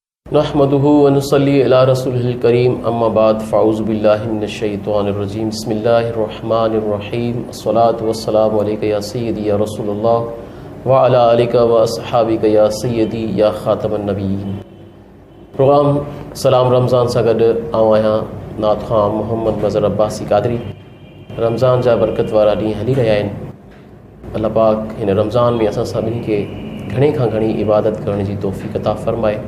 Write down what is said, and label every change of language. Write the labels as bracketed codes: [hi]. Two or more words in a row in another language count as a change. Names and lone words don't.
[ar] نحمده ونصلي على رسوله الكريم أما بعد فأعوذ بالله من الشيطان الرجيم بسم الله الرحمن الرحيم الصلاة والسلام عليك يا سيدي يا رسول الله وعلى آلك وأصحابك يا سيدي يا خاتم النبيين. [sd] प्रोग्राम सलाम रमज़ान सां गॾु आऊं आहियां नात ख़ां मोहम्मद मज़हर अब्बासी क़ादरी। रमज़ान जा बरकत वारा ॾींहं हली रहिया आहिनि। अल्लाह पाक हिन रमज़ान में असां सभिनी खे घणे खां घणी इबादत करण जी तौफ़ीक़ अता फ़रमाए।